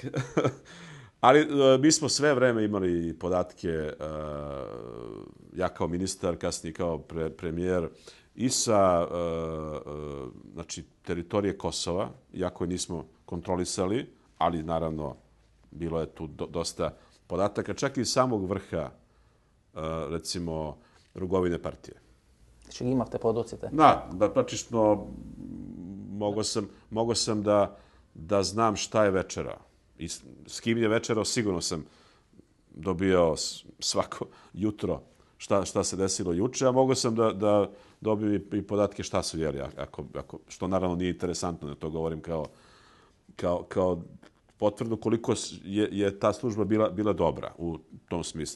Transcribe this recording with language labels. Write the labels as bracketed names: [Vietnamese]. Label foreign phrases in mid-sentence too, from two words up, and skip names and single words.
[Serbian] Ali mi smo sve vreme imali podatke, ja kao ministar, kasnije kao premijer, i sa znači, teritorije Kosova, iako je nismo kontrolisali, ali naravno bilo je tu dosta podataka, čak i samog vrha, recimo, Rugovine partije. [Macedonian] Znači ги имавте подоците? [Serbian] Da, praktično mogao sam da znam šta je večera. I s kim je večerao, sigurno sam dobio svako jutro šta se desilo juče, a mogao sam da dobijem i podatke šta su jeli, što naravno nije interesantno, da to govorim kao potvrdu koliko je ta služba bila dobra u tom smislu.